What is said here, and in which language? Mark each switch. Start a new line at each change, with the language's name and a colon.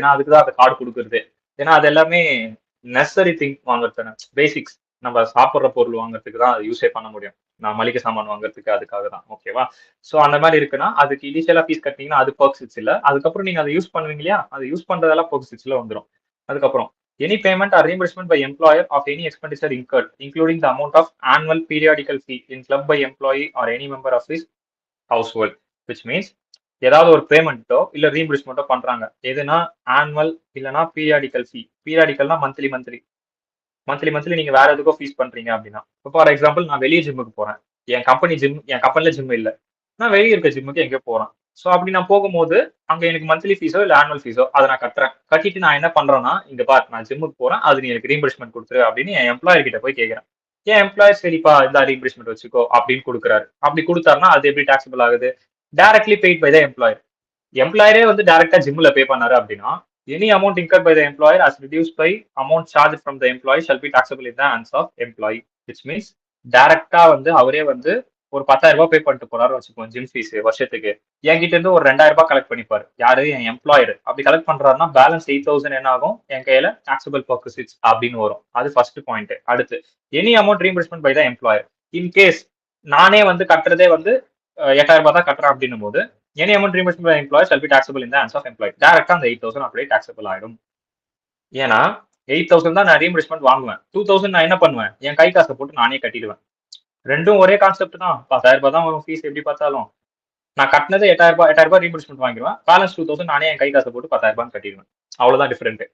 Tamil: ஏன்னா அதுக்குதான் அந்த கார்டு கொடுக்குறது. ஏன்னா அது எல்லாமே நெசசரி திங் வாங்குறது, பேசிக்ஸ். நம்ம சாப்பிட்ற பொருள் வாங்குறதுக்கு தான் அது யூஸே பண்ண முடியும். நான் மளிகை சாமான் வாங்குறதுக்கு அதுக்காக தான். ஓகேவா. ஸோ அந்த மாதிரி இருக்குன்னா அதுக்கு இனிஷியலா ஃபீஸ் கட்டினீங்கன்னா அது பர்க்ஸ் இல்ல. அதுக்கப்புறம் நீங்க அதை யூஸ் பண்ணுவீங்க இல்லையா, அது யூஸ் பண்றதெல்லாம் பர்க்ஸ்ல வந்துடும்.
English: அதுக்கப்புறம் any payment or reimbursement by employer of any expenditure incurred, including the amount of annual periodical fee in club by employee or any member of his household, which means
Tamil: ஏதாவது ஒரு பேமெண்ட்டோ இல்ல ரீஎம்பர்ஸ்மெண்ட்டோ பண்றாங்க, எதுனா ஆனுவல் இல்லைன்னா periodical ஃபீ. பீரியாடிக்கல்னா monthly monthly நீங்க வேற எதுக்கோ fees பண்றீங்க அப்படின்னா, இப்போ ஃபார் எக்ஸாம்பிள் நான் வெளியே ஜிம்முக்கு போறேன், என் கம்பெனில ஜிம் இல்லை, நான் வெளியே இருக்க ஜிம்முக்கு எங்கேயோ போறேன். ஸோ அப்படி நான் போகும்போது அங்க எனக்கு மந்த்லி ஃபீஸோ இல்ல ஆனுவல் ஃபீஸோ அதை நான் கட்டுறேன். கட்டிட்டு நான் என்ன பண்றேன்னா, இங்க பார் நான் ஜிம்முக்கு போறேன், அது நீ எனக்கு ரீஎம்பர்ஸ்மெண்ட் கொடுத்துரு அப்படின்னு என் எம்ப்ளாயர் கிட்ட போய் கேட்கறேன். என் எம்ப்ளாயர் சரிப்பா இந்த ரீஎம்பர்ஸ்மெண்ட் வச்சுக்கோ அப்படின்னு கொடுக்குறாரு. அப்படி கொடுத்தாருன்னா அது எப்படி டாக்ஸபிள் ஆகுது,
English: Directly paid by the employer.
Tamil: எம்ப்ளாயரே வந்து டைரக்டா ஜிம்ல பே பண்ணாரு அப்படின்னா
English: any amount incurred by the employer as reduced by amount charged from the employee shall be taxable in the hands of employee, which means
Tamil: டைரக்டா வந்து அவரே வந்து ஒரு 10,000 ரூபாய் பே பண்ணிட்டு போறாரு வச்சுக்கோங்க ஜிம் ஃபீஸ் வருஷத்துக்கு. என்கிட்ட இருந்து ஒரு 2,000 ரூபாய் கலெக்ட் பண்ணிப்பாரு யாரு, என் எம்ப்ளாயர். அப்படி கலெக்ட் பண்றாருன்னா பேலன்ஸ் 8,000 என்ன ஆகும், என் கையில டாக்ஸபிள் பர்பஸஸ் அப்படின்னு வரும். அது ஃபர்ஸ்ட் பாயிண்ட்.
English: அடுத்து any amount reimbursement by the employer. In case
Tamil: நானே வந்து கட்டுறதே வந்து 8,000 ரூபாய் தான் கட்டுறேன் அப்படின்னும் போது
English: any amount reimbursed by employer shall be taxable in the hands of employee.
Tamil: டைரக்டா அந்த 8,000 அப்படியே டாக்ஸபிள் ஆயிடும். ஏன்னா 8,000 தான் நான் ரீஎம்பர்ஸ்மெண்ட் வாங்குவேன், 2,000 நான் என்ன பண்ணுவேன், என் கை காசை போட்டு நானே கட்டிடுவேன். ரெண்டும் ஒரே கான்செப்ட் தான். 10,000 தான் வரும் ஃபீஸ் எப்படி பார்த்தாலும். நான் கட்டினது 8,000 ரீஇம்பர்ஸ்மெண்ட் வாங்கிடுவேன். பேலன்ஸ் 2,000 நானே என் கை காசை போட்டு 10,000 கட்டிடுவேன். அவ்வளவுதான் டிஃபரெண்ட்.